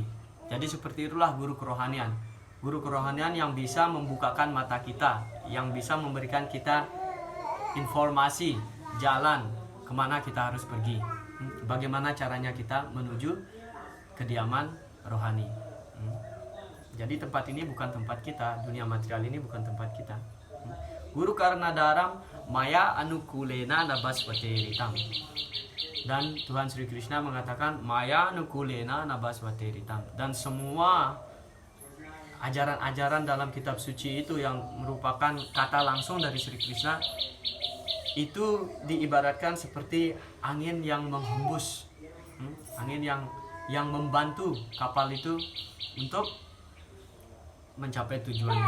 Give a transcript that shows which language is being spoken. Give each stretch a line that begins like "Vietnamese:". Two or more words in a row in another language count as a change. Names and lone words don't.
Indonesian: Jadi seperti itulah guru kerohanian. Guru kerohanian yang bisa membukakan mata kita, yang bisa memberikan kita informasi, jalan kemana kita harus pergi. Bagaimana caranya kita menuju kediaman rohani. Jadi tempat ini bukan tempat kita, dunia material ini bukan tempat kita.
Sanskrit: Guru karna daram maya anukulena nabaswateritam.
Indonesian: Dan Tuhan Sri Krishna mengatakan
Sanskrit: maya anukulena nabaswateritam.
Indonesian: Dan semua ajaran-ajaran dalam kitab suci itu yang merupakan kata langsung dari Sri Krishna itu diibaratkan seperti angin yang menghembus, angin yang membantu kapal itu untuk mencapai tujuannya.